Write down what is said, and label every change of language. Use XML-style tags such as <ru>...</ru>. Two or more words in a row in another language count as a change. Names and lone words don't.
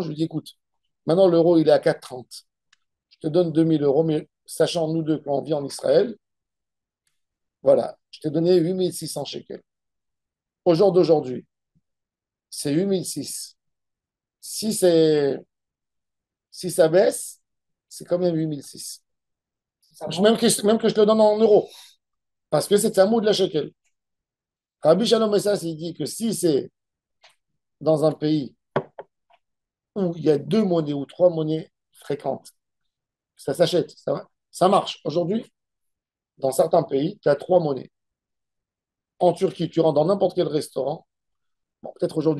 <fr>Je lui dis, écoute, maintenant l'euro, il est à 4,30. Je te donne 2000 €, mais sachant nous deux qu'on vit en Israël, voilà, je t'ai donné 8600 shekels. Au jour d'aujourd'hui, c'est 8006. Si ça baisse, c'est quand même 8006. Même que je te le donne en euros, parce que c'est un mot de la shekel. Rabbi Shalom Essas, il dit que si c'est dans un pays où il y a 2 monnaies ou 3 monnaies fréquentes, ça s'achète, ça marche. Aujourd'hui, dans certains pays, tu as 3 monnaies. En Turquie, tu rentres dans n'importe quel restaurant, bon, peut-être aujourd'hui</fr>